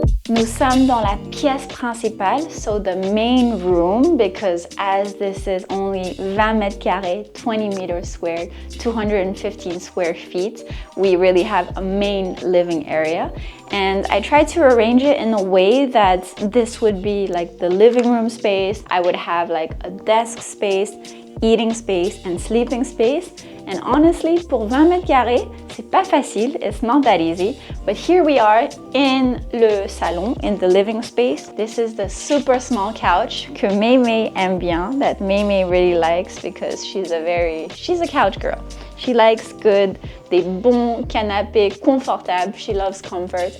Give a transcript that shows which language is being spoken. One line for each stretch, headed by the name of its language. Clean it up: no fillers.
French: Nous sommes dans la pièce principale,
English: so the main room, because as this is only
French: 20 mètres carrés,
English: 20 meters squared, 215 square feet, we really have a main living area. And I tried to arrange it in a way that this would be like the living room space. I would have like a desk space, eating space, and sleeping space. And honestly,
French: pour 20 mètres carrés, c'est pas facile,
English: it's not that easy. But here we are in le salon, in the living space. This is the super small couch
French: que Mémé aime bien,
English: that Mémé really likes because she's a couch girl. She likes good,
French: des bons canapés confortables.
English: She loves comfort.